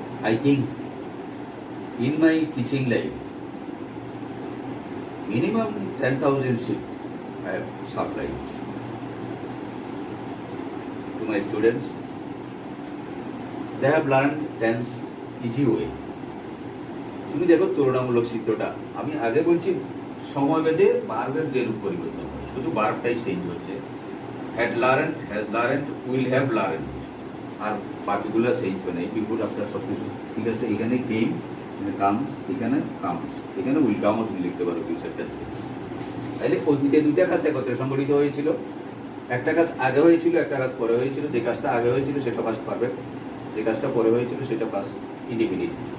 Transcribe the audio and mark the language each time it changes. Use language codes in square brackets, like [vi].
[en] I think in my teaching life minimum 10,000 sheets I have supplied to my students. They have learned tense easy way. [bn] তুমি দেখো তুলনামূলক চিত্রটা, আমি আগে বলছি সময় বেঁধে ভার্বের যে রূপ পরিবর্তন হয়, শুধু ভার্বটাই চেঞ্জ হচ্ছে। had learned, has learned, will have learned, আর particular change হয় না। বিফোর আফটার সব কিছু ঠিক আছে। এখানে কেম, এখানে কামস, এখানে কামস, এখানে উইল কামও তুমি লিখতে পারো ফিউচার টেন্সে। তাহলে অতীতে দুইটা কাজ একত্রে সংগঠিত হয়েছিল, একটা কাজ আগে হয়েছিল, একটা কাজ পরে হয়েছিল। যে কাজটা আগে হয়েছিল সেটা পাস্ট পারফেক্ট, যে কাজটা পরে হয়েছিল সেটা পাস্ট ইনডিফিনিট।